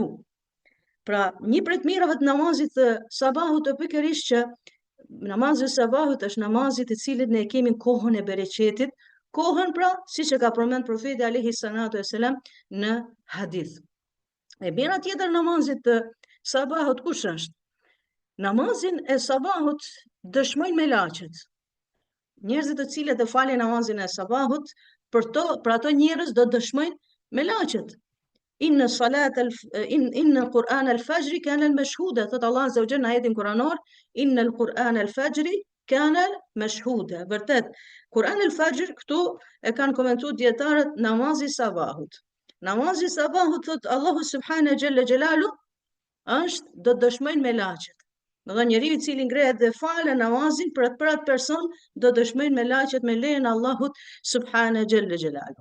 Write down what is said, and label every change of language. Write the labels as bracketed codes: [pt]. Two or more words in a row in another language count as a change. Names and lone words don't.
[sq] Pra, një prej të mirave të namazit të sabahut është pikërisht që namazi i sabahut është namazi i cilit ne kemi kohën e bereqetit, kohën pra, siç e ka përmend profeti [ar] عليه الصلاة والسلام [sq] në hadith. E bjera tjetër namazit të sabahut kush është? Namazin e sabahut dëshmojnë me laqet. Njerëzit të cilët e falin namazin e sabahut, për ato njerëz do dëshmojnë me laqet. [ar] إن قرآن الفجر كان مشهودا, [sq] thot [ar] الله عز وجل [sq] në ajetin kuranor, [ar] إن القرآن الفجر كان مشهودا. [sq] Vërtet, [ar] قرآن الفجر [sq] këtu e kanë komentuar dietarët namazi i sabahut. Namazi i sabahut thot [ar] الله سبحانه جل جلاله [sq] është do dëshmojnë me laqet. Do të njeriu i cili ngrehet dhe falë namazin për atë person do dëshmojnë me laqet me lejen e Allahut [ar] سبحانه جل جلاله.